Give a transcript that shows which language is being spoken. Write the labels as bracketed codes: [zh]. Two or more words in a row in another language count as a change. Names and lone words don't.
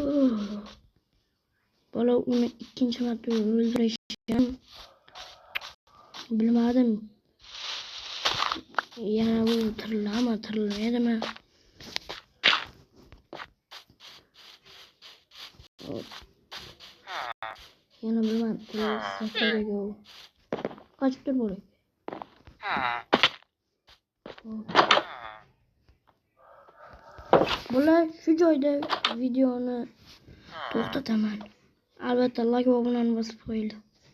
[uz] Bola uni ikkinchi marta o'ldirishgan. Bilmadim. Yana bu tirilmaydimi? Yana bilmadim. [tr] Kaçıp dur buraya. [uz] Bular shu joyda videoni to'xtataman. Albatta like va obunani bosib qo'yinglar.